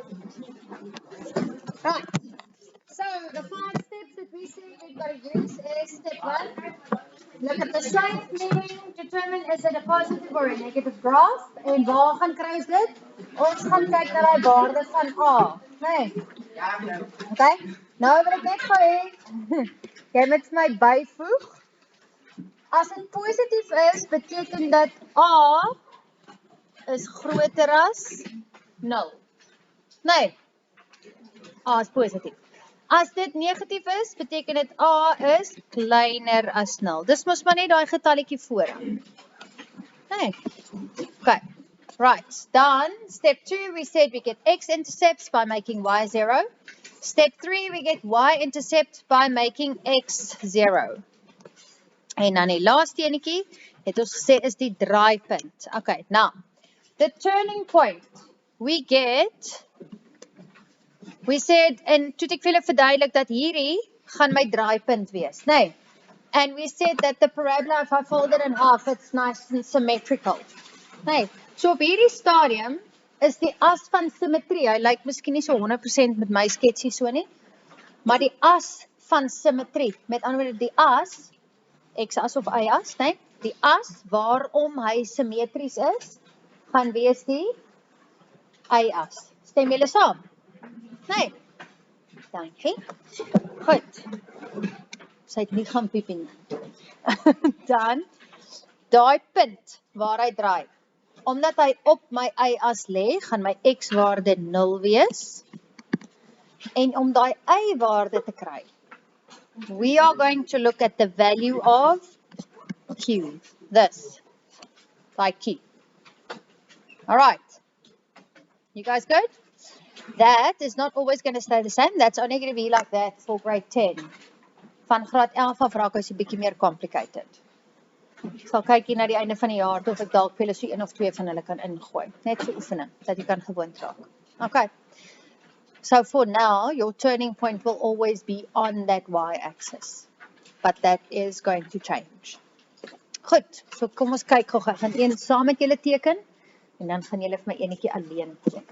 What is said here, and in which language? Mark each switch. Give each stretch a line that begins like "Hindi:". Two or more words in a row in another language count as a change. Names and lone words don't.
English: Right. So the 5 steps that we said we've got to use is step 1. Look at the shape, meaning determine is it a positive or a negative graph.
Afrikaans: En waar gaan kry ons dit? Ons gaan kyk na die waarde van A. Nee. Okay? Nou wil ek net vir hê jy moet my byvoeg. As dit positief is, beteken dat A is groter as 0. Nee. A is positief. As dit negatief is, beteken dit A is kleiner as 0. Dis mos maar net daai getalletjie vooraan. Nee.
English: Okay. Right. Then, step 2, we said we get x-intercepts by making y 0. Step 3, we get y-intercept by making x 0.
Afrikaans: En dan die laaste enetjie, het ons gesê is die draaipunt.
English: Okay, now, the turning point, we said,
Afrikaans: en toe ek vir julle verduidelik dat hierdie gaan my draaipunt wees, nee.
English: And we said that the parabola, if I fold it in half, it's nice and symmetrical.
Afrikaans: Nee, so op hierdie stadium is die as van symmetrie, hy lyk miskien nie so 100% met my sketsie so nie, maar die as van symmetrie, met ander woorde die as, x-as of y-as, nee, die as waarom hy symmetries is, gaan wees die y-as. Stem julle saam? Nee. Dankie. Goed. Sy het nie gaan piepie nie. Dan, daai punt waar hy draai, omdat hy op my y-as lê, gaan my x-waarde 0 wees. En om daai y-waarde te kry,
English: we are going to look at the value of q. This. By q. Alright. You guys good? That is not always going to stay the same. That's only going to be like that for grade 10.
Afrikaans: Van graad 11 af raak is 'n bietjie meer complicated. Ek sal kyk hier na die einde van die jaar of ek dalk vir julle so 1 of 2 van hulle kan ingooi. Net vir oefening, dat jy kan gewoond raak.
English: Okay. So for now, your turning point will always be on that y-axis. But that is going to change.
Afrikaans: Goed, so kom ons kyk gou. Ek gaan een saam met julle teken en dan gaan julle vir my enetjie alleen teken.